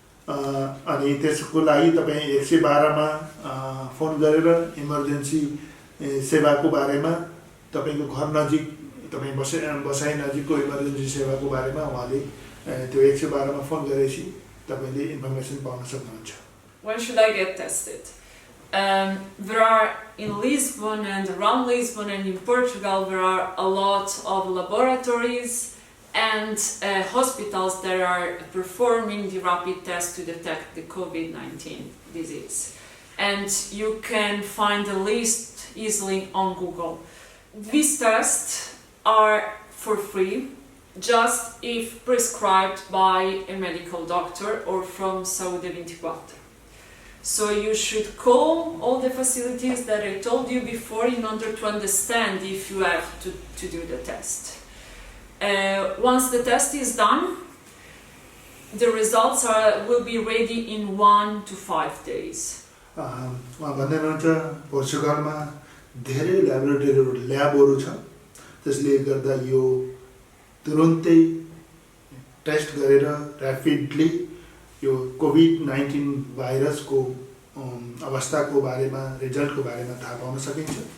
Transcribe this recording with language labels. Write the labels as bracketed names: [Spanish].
[Nepali] अनि त्यसको लागि तपाईँ 112मा फोन गरेर इमर्जेन्सी सेवाको बारेमा, तपाईँको घर नजिक, तपाईँ बसाइ नजिकको इमर्जेन्सी सेवाको बारेमा उहाँले त्यो 112मा फोन गरेपछि तपाईँले इन्फर्मेसन पाउन सक्नुहुन्छ। [English] When should I get tested? There are in Lisbon and around Lisbon and in Portugal, there are a lot of laboratories and hospitals that are performing the rapid test to detect the COVID-19 disease. And you can find the list easily on Google. These tests are for free, just if prescribed by a medical doctor or from Saúde 24. So you should call all the facilities that I told you before in order to understand if you have to do the test. Once the test is done, the results will be ready in 1 to 5 days. [Nepali] उहाँ भन्दै हुनुहुन्छ पोर्चुगलमा धेरै ल्याबहरू छ, त्यसले गर्दा यो तुरुन्तै test गरेर ऱ्यापिडली यो कोभिड-19 भाइरसको अवस्थाको बारेमा, रिजल्टको बारेमा थाहा पाउन सकिन्छ।